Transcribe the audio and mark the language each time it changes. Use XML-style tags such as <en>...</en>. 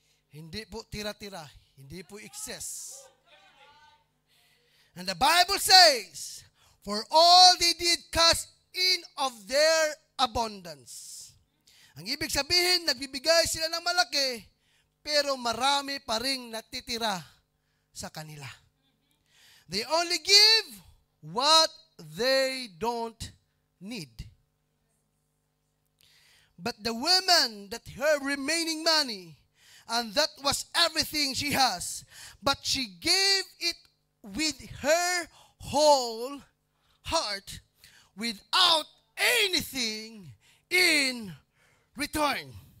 <tl>Hindi po tira-tira. Hindi po excess.</tl> <en>And the Bible says, for all they did cast in of their abundance.</en> <tl>Ang ibig sabihin, nagbibigay sila ng malaki, pero marami pa ring natitira sa kanila.</tl> <en>They only give what they don't need. But the woman that her remaining money, and that was everything she has, but she gave it with her whole heart, without anything in return.</en>